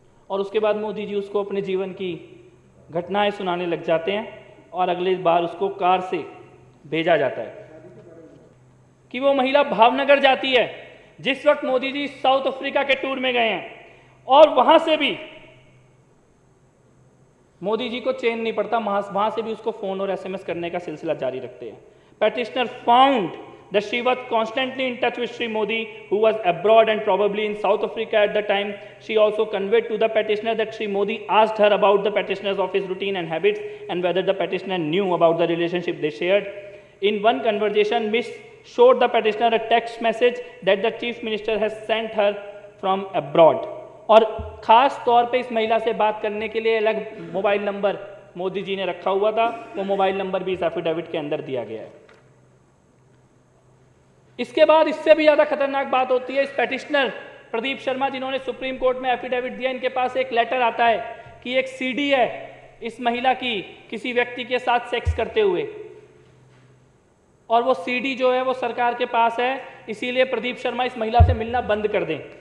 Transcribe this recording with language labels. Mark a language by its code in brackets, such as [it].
[hi] और उसके बाद मोदी जी उसको अपने जीवन की घटनाएं सुनाने लग जाते हैं और अगले बार उसको कार से भेजा जाता है कि वो महिला भावनगर जाती है जिस वक्त मोदी जी साउथ अफ्रीका के टूर में गए हैं, और वहां से भी मोदी जी को चैन नहीं पड़ता, वहां से भी उसको फोन और SMS करने का सिलसिला जारी रखते हैं। [en] Petitioner found that she was constantly in touch with Sri Modi, who was abroad and probably in South Africa at the time. She also conveyed to the petitioner that Sri Modi asked her about the petitioner's office routine and habits and whether the petitioner knew about the relationship they shared. In one conversation, Miss showed the petitioner a text message that the Chief Minister has sent her from abroad. [hi] और खास तौर पे इस महिला से बात करने के लिए अलग मोबाइल नंबर मोदी जी ने रखा हुआ था, वो मोबाइल नंबर भी इस एफिडेविट के अंदर दिया गया है। इसके बाद इससे भी ज्यादा खतरनाक बात होती है। इस पेटिशनर प्रदीप शर्मा जिन्होंने सुप्रीम कोर्ट में एफिडेविट दिया, इनके पास एक लेटर आता है कि एक CD है इस महिला की किसी व्यक्ति के साथ सेक्स करते हुए, और वो CD जो है वो सरकार के पास है, इसीलिए प्रदीप शर्मा इस महिला से मिलना बंद कर दें।